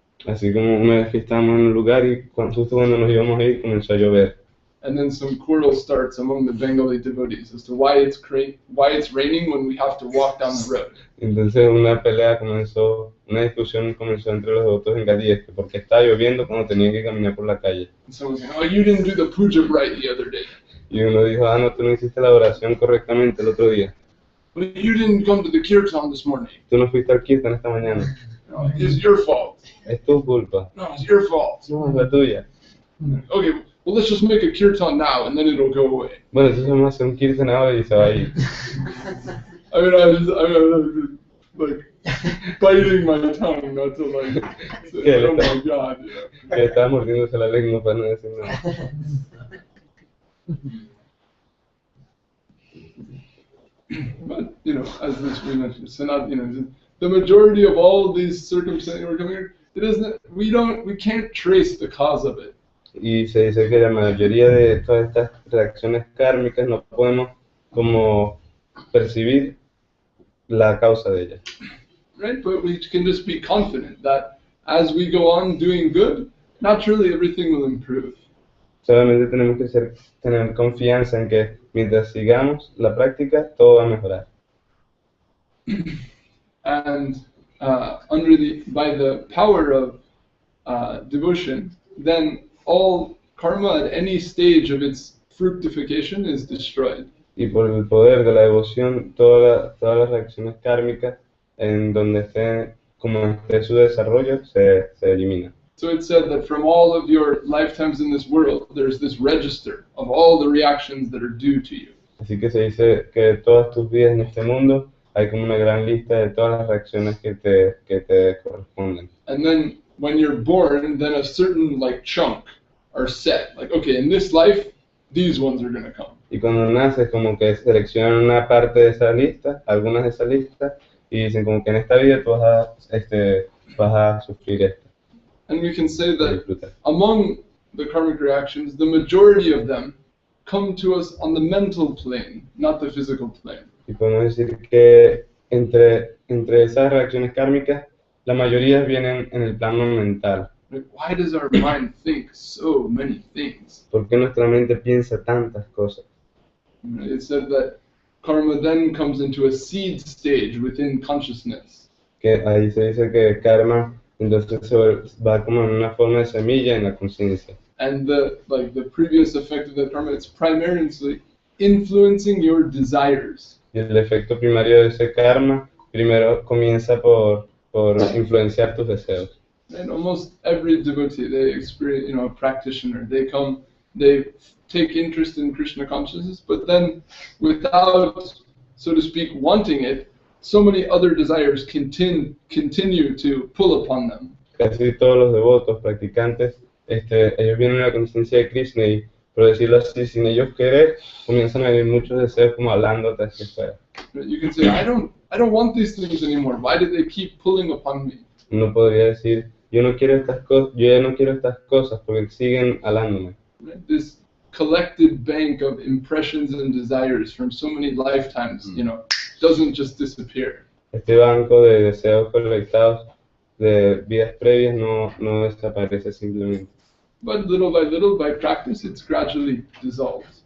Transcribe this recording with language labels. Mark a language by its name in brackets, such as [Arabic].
[Spanish] Así como una vez que estábamos en un lugar y justo cuando nos íbamos a ir comenzó a llover. [English] and then some quarrel starts among the Bengali devotees as to why it's raining when we have to walk down the road. [Spanish] Entonces una pelea comenzó, una discusión comenzó entre los devotos bengalíes, que porque estaba lloviendo cuando tenían que caminar por la calle. [English] And someone's saying, oh, you didn't do the puja right the other day. [Spanish] Y uno dijo, ah, no, tú no hiciste la oración correctamente el otro día. [English] Well, you didn't come to the kirtan this morning. [Spanish] Tú no fuiste al kirtan esta mañana. [English] No, it's your fault. [Spanish] Es tu culpa. [English] No, it's your fault. [Spanish] No, es la tuya. [English] Okay, well, let's just make a kirtan now and then it'll go away. [Spanish] Bueno, entonces vamos a hacer un kirtan ahora y se va a ir. [English] I'm like biting my tongue not to like say, oh my God. Yeah. [Spanish] Que estaba mordiéndose la lengua para no decir nada. [English] But, you know, as this we mentioned, Sanat, you know, the majority of all these circumstances we're coming here, it isn't, we can't trace the cause of it. [Spanish] Y se dice que la mayoría de todas estas reacciones kármicas no podemos como percibir la causa de ellas. [English] Right, but we can just be confident that as we go on doing good, naturally everything will improve. [Spanish] Solamente tenemos que tener confianza en que mientras sigamos la práctica, todo va a mejorar. [English] And by the power of devotion, then all karma at any stage of its fructification is destroyed. [Spanish] Y por el poder de la devoción, todas las reacciones kármicas en donde esté, como esté su desarrollo, se eliminan. [English] So it said that from all of your lifetimes in this world, there's this register of all the reactions that are due to you. [Spanish] Así que se dice que de todas tus vidas en este mundo hay como una gran lista de todas las reacciones que te corresponden. [English] And then when you're born, then a certain like chunk are set. Like, okay, in this life, these ones are going to come. [Spanish] Y cuando naces como que seleccionan una parte de esa lista, algunas de esa lista, y dicen como que en esta vida tú vas a sufrir esto. [English] And we can say that among the karmic reactions, the majority of them come to us on the mental plane, not the physical plane. [Spanish] Y podemos decir que entre esas reacciones kármicas, la mayoría vienen en el plano mental. [English] Why does our mind think so many things? [Spanish] ¿Por qué nuestra mente piensa tantas cosas? [English] It said that karma then comes into a seed stage within consciousness. [Spanish] Que ahí se dice que karma entonces va como en una forma de semilla en la conciencia. [English] And the previous effect of the karma, it's primarily influencing your desires. [Spanish] Y el efecto primario de ese karma primero comienza por influenciar tus deseos. [English] And almost every devotee, they experience, a practitioner, they take interest in Krishna consciousness, but then without, so to speak, wanting it, so many other desires continue to pull upon them. [Spanish] Casi todos los devotos, practicantes, ellos vienen a la conciencia de Krishna y, por decirlo así, sin ellos querer, comienzan a vivir muchos deseos como hablando hacia afuera. [English] You can say, I don't want these things anymore. Why do they keep pulling upon me? [Spanish] Uno podría decir, yo ya no quiero estas cosas porque siguen halándome. [English] This collected bank of impressions and desires from so many lifetimes, doesn't just disappear. [Spanish] Este banco de deseos colectados de vidas previas no desaparece simplemente. [English] But little, by practice, it's gradually dissolved.